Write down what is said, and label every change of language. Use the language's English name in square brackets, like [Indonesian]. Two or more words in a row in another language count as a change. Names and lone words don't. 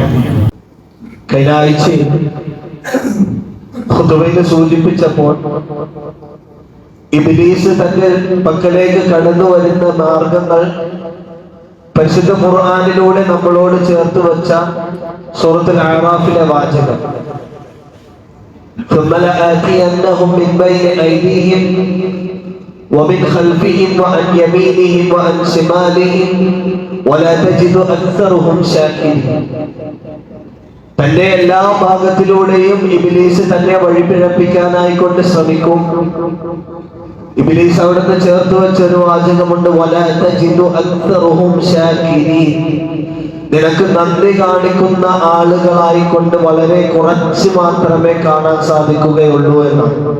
[Malayalam] കഴിഞ്ഞ ആഴ്ച ഖുതുബയിൽ സൂചിപ്പിച്ചപ്പോൾ ഇബ്ലീസ് തന്റെ പക്കലേക്ക് കടന്നു വരുന്ന മാർഗങ്ങൾ പരിശുദ്ധ ഖുർആനിലൂടെ നമ്മളോട് ചേർത്ത് വെച്ച സൂറത്തുൽ അഅറാഫിലെ വാചകം, [Arabic] ثم لآتينهم من بين أيديهم ومن خلفهم وعن يمينهم وعن شمالهم ولا تجد أكثرهم شاكرين. [Malayalam] തന്റെ എല്ലാ ഭാഗത്തിലൂടെയും ഇബ്ലീസ് തന്നെ വഴിപിഴപ്പിക്കാനായിക്കൊണ്ട് ശ്രമിക്കും. ഇബ്ലീസ് അവിടുന്ന് ചേർത്ത് വെച്ചൊരു വാചകമുണ്ട്, [Arabic] ولا تجد أكثرهم شاكرين. [Malayalam] നിനക്ക് നന്ദി കാണിക്കുന്ന ആളുകളായിക്കൊണ്ട് വളരെ കുറച്ച് മാത്രമേ കാണാൻ സാധിക്കുകയുള്ളൂ എന്നാണ്.